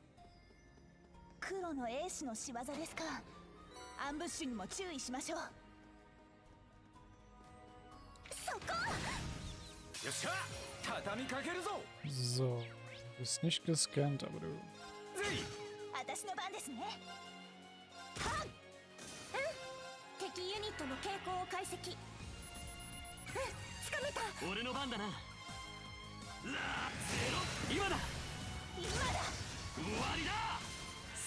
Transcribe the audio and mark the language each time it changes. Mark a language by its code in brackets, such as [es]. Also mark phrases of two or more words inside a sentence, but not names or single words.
[ja] 黒の英士の仕業ですか。アンブッシュにも注意しましょう。そこ！よっしゃ、畳みかけるぞ。 [de] So, du bist nicht gescannt, aber du. [ja] 私の番ですね。はん。敵ユニットの傾向を解析。つかめた。俺の番だな。ラーゼロ、今だ。終わりだ。